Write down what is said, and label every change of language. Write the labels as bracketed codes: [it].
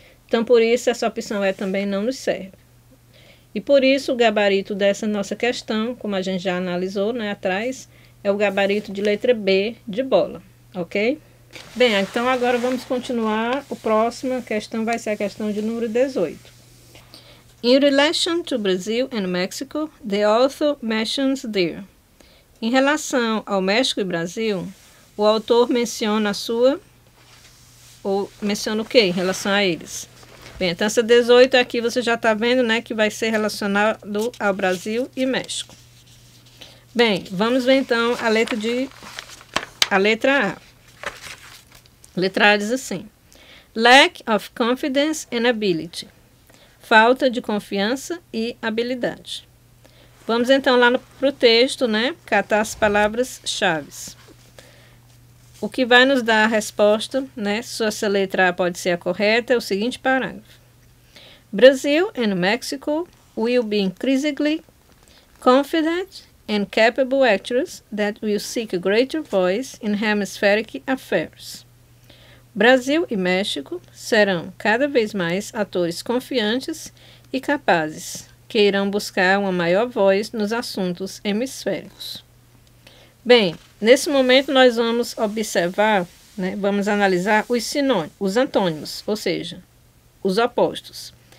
[pt] Então, por isso, essa opção E também não nos serve. E por isso, o gabarito dessa nossa questão, como a gente já analisou, né, atrás, é o gabarito de letra B de bola, ok? Bem, então agora vamos continuar. A próxima questão vai ser a questão de número 18. [en] In relation to Brazil and Mexico, the author mentions there. [pt] Em relação ao México e Brasil, o autor menciona menciona o que em relação a eles? Bem, então essa 18 aqui você já está vendo, né, que vai ser relacionado ao Brasil e México. Bem, vamos ver então a letra A. A letra A diz assim: [en] Lack of confidence and ability. [pt] Falta de confiança e habilidade. Vamos então lá para o texto, né, catar as palavras-chave. O que vai nos dar a resposta, né, se essa letra A pode ser a correta, é o seguinte parágrafo. [en] Brazil and Mexico will be increasingly confident and capable actors that will seek a greater voice in hemispheric affairs. [pt] Brasil e México serão cada vez mais atores confiantes e capazes, que irão buscar uma maior voz nos assuntos hemisféricos. Bem, nesse momento nós vamos observar, né, vamos analisar os sinônimos, os antônimos, ou seja, os opostos.